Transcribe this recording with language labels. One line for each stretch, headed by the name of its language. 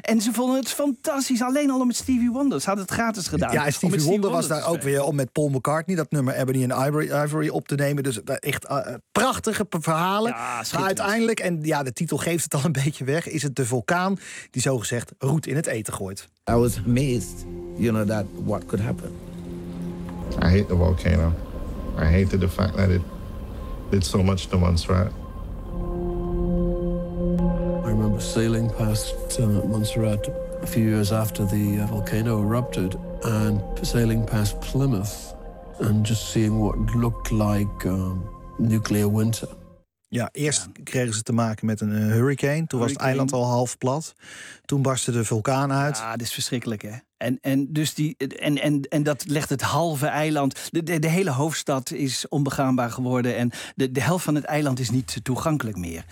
Dutch: En ze vonden het fantastisch, alleen al om het Stevie Wonder. Ze hadden het gratis gedaan. Ja, Stevie Wonder was daar ook weer om met Paul McCartney dat nummer Ebony and Ivory op te nemen. Dus echt prachtige verhalen. Ja, maar uiteindelijk, en ja, de titel geeft het al een beetje weg, is het de vulkaan die zogezegd roet in het eten gooit.
English: I was amazed, you know, that what could happen. I hate the volcano. I hated the fact that it did so much to Montserrat. I remember sailing past Montserrat a few years after the volcano erupted, and sailing past Plymouth and just seeing what looked like nuclear winter.
Dutch: Ja, eerst kregen ze te maken met een hurricane. Toen was het eiland al half plat. Toen barstte de vulkaan uit. Ja, dit is verschrikkelijk, hè? En dat legt het halve eiland... De hele hoofdstad is onbegaanbaar geworden... en de helft van het eiland is niet toegankelijk meer.